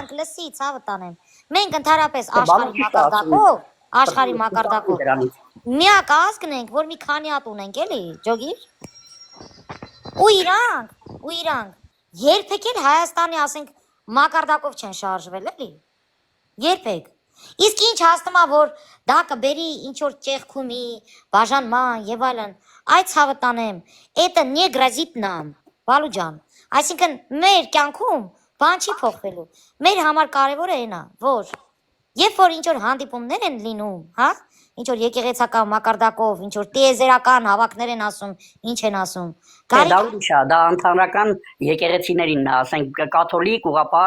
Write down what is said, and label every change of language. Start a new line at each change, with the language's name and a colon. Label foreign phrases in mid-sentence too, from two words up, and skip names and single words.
Armenian: Լսի, ցավը տանեմ։ Մենք ընդհանրապես աշխարհի մակարդակով միակ ազգն ենք, որ մի քանի հատ ունենք, էլի, ջոգիր։ Ու իրանք երբեք էլ Հայաստանի, ասենք, մակարդակով չեն շարժվել, էլի։ Երբեք։ Իսկ ինչ հաստում է, որ դա կբերի ինչ որ ճեղքումի, բաժանման եւ այլն, այդ ցավը տանեմ,
Russian: это не грозит нам,
Armenian: Բալո ջան։ Այսինքն մեր կյանքում բան չի փոխվելու։ Մեր համար կարևորը այն է, որ երբ որ ինչ որ հանդիպումներ են լինում, հա, ինչ որ եկեղեցական մակարդակով, ինչ որ տիեզերական հավաքներ են ասում, ինչ են ասում։ Դա ուրիշ է, դա ընդհանրական եկեղեցիներին է, ասենք կաթոլիկ, ուղղափառ։